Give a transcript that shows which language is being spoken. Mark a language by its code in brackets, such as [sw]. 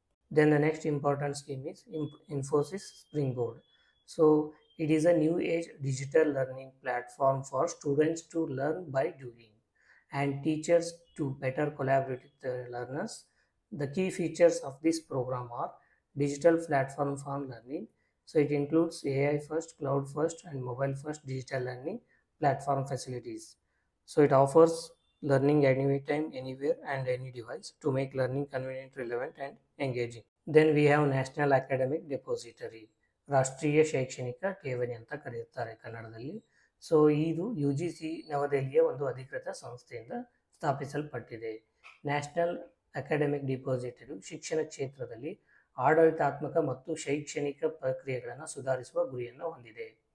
[en] Then the next important scheme is Infosys Springboard. So it is a new age digital learning platform for students to learn by doing and teachers to better collaborate with learners. The key features of this program are digital platform for learning. So it includes AI first, cloud first and mobile first digital learning platform facilities. So it offers learning anytime, anywhere and any device to make learning convenient, relevant and engaging. Then we have National Academic Depository, [kn] ರಾಷ್ಟ್ರೀಯ ಶೈಕ್ಷಣಿಕ ಠೇವಣಿ ಅಂತ ಕರೆಯುತ್ತಾರೆ ಕನ್ನಡದಲ್ಲಿ. So ಇದು UGC ನವದೆಹಲಿಯ ಒಂದು ಅಧಿಕೃತ ಸಂಸ್ಥೆಯಿಂದ ಸ್ಥಾಪಿಸಲ್ಪಟ್ಟಿದೆ. ನ್ಯಾಷನಲ್ ಅಕಾಡೆಮಿಕ್ ಡಿಪಾಸಿಟರಿ ಶಿಕ್ಷಣ ಕ್ಷೇತ್ರದಲ್ಲಿ ಆಡಳಿತಾತ್ಮಕ ಮತ್ತು ಶೈಕ್ಷಣಿಕ ಪ್ರಕ್ರಿಯೆಗಳನ್ನು ಸುಧಾರಿಸುವ ಗುರಿಯನ್ನು ಹೊಂದಿದೆ.